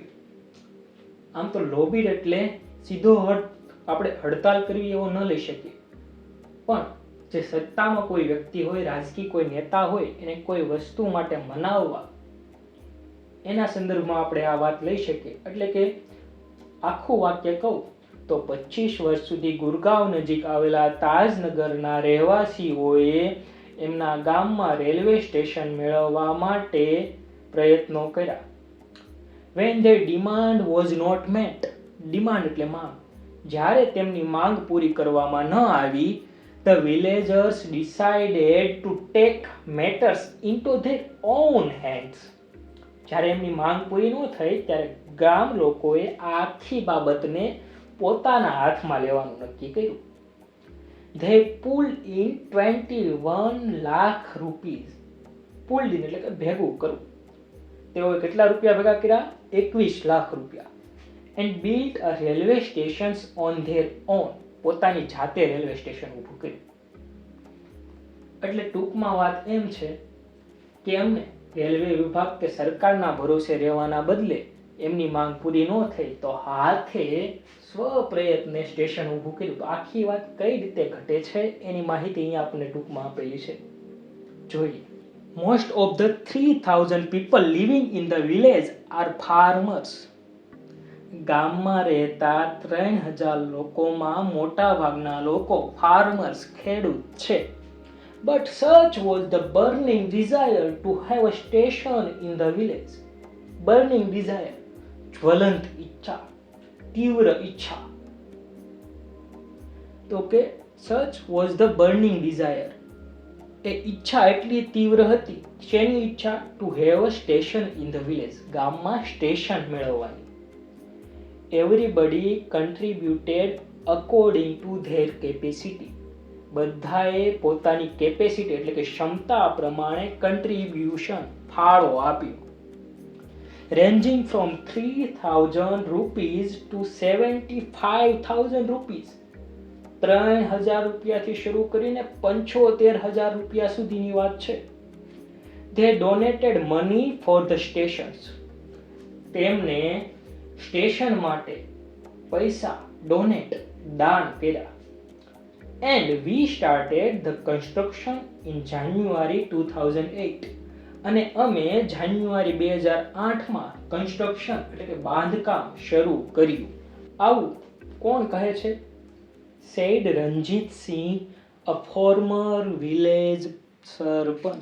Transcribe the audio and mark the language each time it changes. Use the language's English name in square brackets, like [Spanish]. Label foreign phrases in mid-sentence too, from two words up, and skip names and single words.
[Gujarati] આમ તો લોબીડ એટલે સીધો આપણે હડતાલ કરવી એવો ન લઈ શકીએ, પણ જે સત્તામાં કોઈ વ્યક્તિ હોય, રાજકીય કોઈ નેતા હોય, એને કોઈ વસ્તુ માટે મનાવવા, એના સંદર્ભમાં આપણે આ વાત લઈ શકીએ. એટલે કે આખું વાક્ય કહું તો 25 વર્ષ સુધી ગુરગાંવ નજીક આવેલા તાજનગરના રહેવાસીઓએ એમના ગામમાં રેલવે સ્ટેશન મેળવવા માટે પ્રયત્નો કર્યા. [English] When their demand was not met, [Gujarati] ડિમાન્ડ એટલે માંગ, જ્યારે તેમની માંગ પૂરી કરવામાં ન આવી, [English] the villagers decided to take matters into their own hands. [Gujarati] જ્યારે એમની માંગ પૂરી ન થઈ ત્યારે ગામ લોકોએ આખી બાબતને પોતાના હાથમાં લેવાનું નક્કી કર્યું. [English] They pulled in 21 lakh rupees. pulled in [Gujarati] એટલે કે ભેગું કરવું. તેઓએ કેટલા રૂપિયા ભેગા કર્યા? 21 લાખ રૂપિયા. [English] And built a railway stations on their own. [Gujarati] પોતાની જાતે રેલવે સ્ટેશન ઊભું કર્યું. એટલે ટૂંકમાં વાત એમ છે કે એમને રેલવે વિભાગ કે સરકારના ભરોસે રહેવાના બદલે એમની માંગ પૂરી ન થઈ તો હાથે સ્વપ્રયત્ને સ્ટેશન ઊભું કર્યું. તો આખી વાત કઈ રીતે ઘટે છે એની માહિતી અહીંયા આપણને ટૂંકમાં આપેલી છે, જોઈએ. [English] most of the 3000 people living in the village are farmers. [Gujarati] ગામમાં રહેતા 3000 લોકોમાં મોટા ભાગના લોકો ફાર્મર્સ, ખેડૂત છે. [English] But such was the burning desire to have a station in the village. Burning desire, [Gujarati] જ્વલંત ઈચ્છા, તીવ્ર ઈચ્છા. તો કે [English] such was the burning desire, [Gujarati] એ ઈચ્છા એટલી તીવ્ર હતી. શેની ઈચ્છા? [English] To have a station in the village, [Gujarati] ગામમાં સ્ટેશન મેળવવાની. [English] Everybody contributed according to their capacity. [Gujarati] બધાએ પોતાની કેપેસિટી એટલે કે ક્ષમતા પ્રમાણે કન્ટ્રીબ્યુશન, ફાળો આપ્યો. [English] ranging from 3000 rupees to 75,000 rupees. [Gujarati] 3000 રૂપિયાથી શરૂ કરીને 75,000 રૂપિયા સુધીની વાત છે. [English] They donated money for the stations. [Gujarati] તેમને સ્ટેશન માટે પૈસા ડોનેટ, દાન કર્યા. [English] And we started the construction in January 2008. [Gujarati] અને અમે જાન્યુઆરી 2008માં કન્સ્ટ્રક્શન એટલે કે બાંધકામ શરૂ કર્યું. આવું કોણ કહે છે? [English] said Ranjitsingh, a former village sarpanch.